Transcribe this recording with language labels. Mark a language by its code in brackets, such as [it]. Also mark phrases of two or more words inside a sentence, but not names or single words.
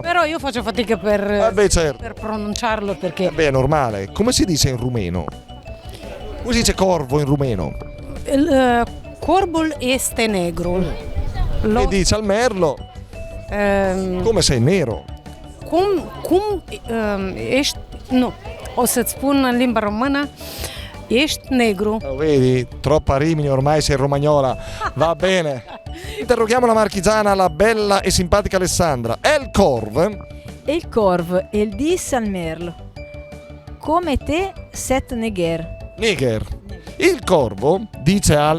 [it] Però io faccio fatica per pronunciarlo perché... È normale. Come si dice in rumeno? Come si dice corvo in rumeno? [ro] Corbul este negro. [it] E dice al merlo come sei nero. [ro] O să-ți spun în limba română, ești negru. [it] Vedi, troppa Rimini, ormai sei romagnola. Va bene. Interroghiamo la marchigiana, la bella e simpatica Alessandra. [rgn] El Corv. Il Corv, il dis al merlo. Come te set neger. [it] Neger. Il corvo dice al